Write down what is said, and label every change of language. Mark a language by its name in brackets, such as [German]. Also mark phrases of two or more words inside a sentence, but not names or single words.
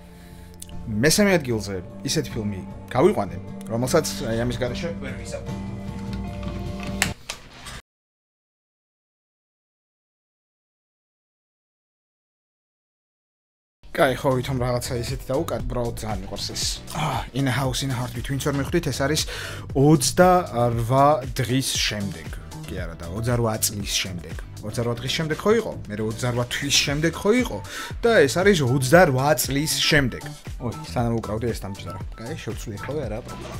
[Georgian] მე-3 ადგილზე ისეთი ფილმი გავიყვანე, რომელსაც ამის გარეშე ვერ ვიზავ. კაი, ხო, ვითომ რაღაცა ისეთი დაუკად, უბრალოდ ძალიან მიყვარს ეს. In a House in a Heartbeat, ვინც ვერ მიხვდით, ეს არის 28 დღის შემდეგ. კი არა და 28 წლის შემდეგ. 28 დღის შემდეგ ხო იყო? მე 28 თვის შემდეგ ხო იყო? და ეს არის 28 წლის შემდეგ. ოი, სანამ უკრავდი ეს დამჭირდა. კაი, შევცვლი ხოლმე, არა პრობლემა.